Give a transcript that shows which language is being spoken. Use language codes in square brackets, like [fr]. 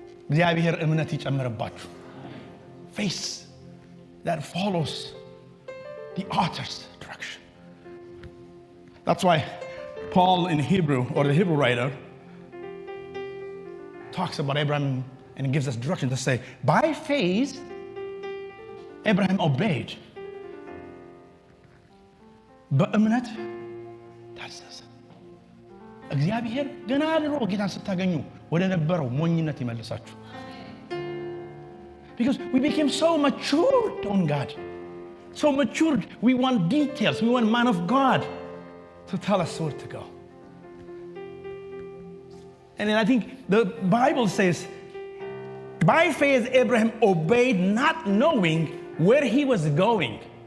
[am] እግዚአብሔር እምነት ይጨምርባችሁ። Face. [en] that follows the author's direction. That's why Paul in Hebrew, or the Hebrew writer, talks about Abraham and gives us direction to say, by faith, Abraham obeyed. [am] በእምነት ታዘዘ። እግዚአብሔር ገና ድሮ ጌታን ስታገኙ ወደ ነበረው ሞኝነት ይመልሳችሁ። [en] Because we became so matured on God. So matured, we want details. We want man of God to tell us where to go. And then I think the Bible says, by faith Abraham obeyed, not knowing where he was going.